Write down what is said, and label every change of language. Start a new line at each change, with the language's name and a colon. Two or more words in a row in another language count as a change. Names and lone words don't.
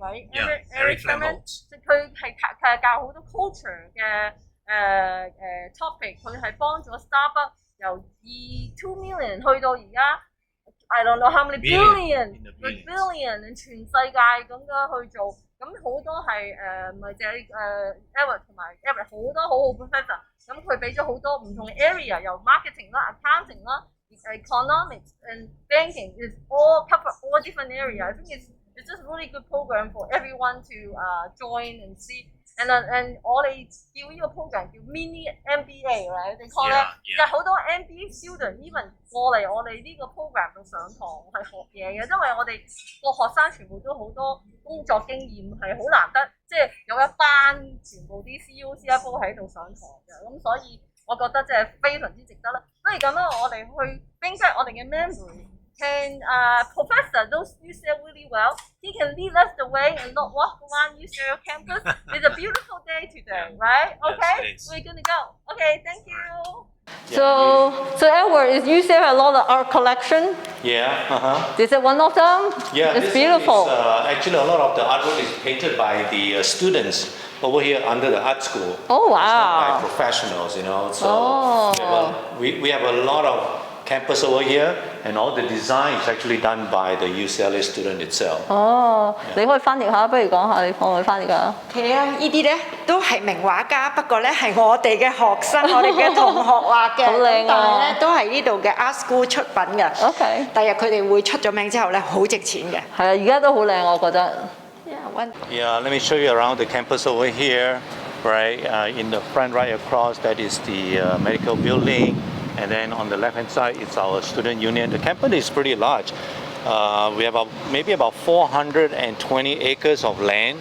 Cantonese: Eric Clement，佢係教好多 culture 嘅topic， 佢係幫咗 Starbucks 由2 million 去到而家。
English: I don't know how many billion
Cantonese: 全世界咁樣去做，咁好多係唔係淨係Eric 同埋 Eric 好多好 professor， 咁佢俾咗好多唔同嘅 area， 由 marketing 啦、accounting 啦、
English: economics and banking is all cover all different area. I think it's just really good program for everyone to join and see.
Cantonese: And 我哋叫呢個 program 叫 mini MBA，right？你 call 咧，有好多 MBA student even 過嚟我哋呢個 program 度上堂係學嘢嘅，因為我哋個學生全部都好多工作經驗，係好難得，即係有一班全部啲 CEO、CFO 喺度上堂嘅，咁所以我覺得即係非常之值得啦。不如咁啦，我哋去
English: bring back
Cantonese: 我哋嘅 memory。
English: Can Professor knows UCLA really well? He can lead us the way and not walk around UCLA campus. It's a beautiful day today, right? Okay, yes, we're gonna go. Okay, thank you. Yeah. So Edward, is UCLA a lot of art collection? Yeah. Is it one of them? Yeah, it's beautiful. Actually, a lot of the artwork is painted by the students over here under the art school. Oh wow! It's not by professionals, So we have a lot of campus over here, and all the design is actually done by the UCLA student itself.
Cantonese: 哦，你可以翻譯下，不如講下你可唔可以翻譯啊？係啊，呢啲咧都係名畫家，不過咧係我哋嘅學生，我哋嘅同學畫嘅，好靚啊但係咧都係呢度嘅 Art School 出品嘅。 OK，第日佢哋會出咗名之後咧，好值錢嘅。係啊，而家都好靚，我覺得。
English: Yeah, let me show you around the campus over here. Right, in the front right across, that is the medical building, and then on the left-hand side, it's our student union. The campus is pretty large. We have maybe about 420 acres of land.